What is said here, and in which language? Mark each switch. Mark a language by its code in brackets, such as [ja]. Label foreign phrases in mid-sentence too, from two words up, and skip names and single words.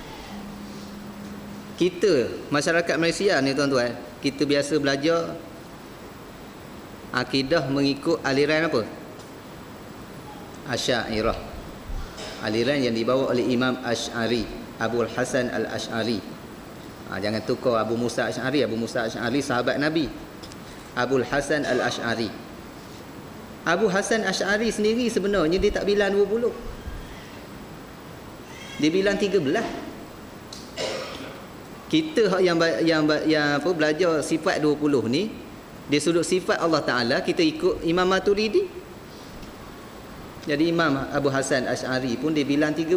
[ms] Kita masyarakat Malaysia ni tuan-tuan, kita biasa belajar akidah mengikut aliran apa? Asy'ariyah. Aliran yang dibawa oleh Imam Asy'ari, Abu Hasan Al-Asy'ari. Jangan tukar Abu Musa Asy'ari. Abu Musa Asy'ari sahabat Nabi. Abu Hasan Al-Asy'ari. Abu Hasan Asy'ari sendiri sebenarnya dia tak bilang 20. Dia bilang 13. Kita yang apa belajar sifat 20 ni, dia sudut sifat Allah Taala, kita ikut Imam Maturidi. Jadi Imam Abu Hasan Asy'ari pun dia bilang 13.